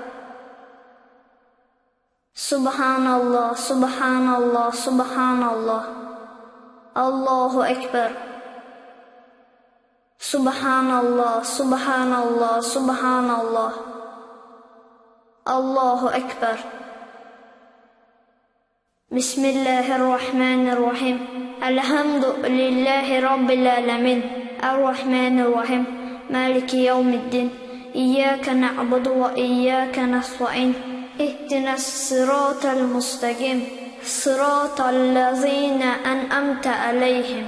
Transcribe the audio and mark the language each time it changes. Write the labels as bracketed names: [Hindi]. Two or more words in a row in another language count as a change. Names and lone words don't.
[Arabic] سبحان الله، سبحان الله، سبحان الله. الله أكبر. سبحان الله، سبحان الله، سبحان الله. الله أكبر. بسم الله الرحمن الرحيم. الحمد لله رب العالمين. الرحمن الرحيم. مالك يوم الدين. إياك نعبد وإياك نستعين. اهدنا الصراط المستقيم. صراط الذين أنعمت عليهم.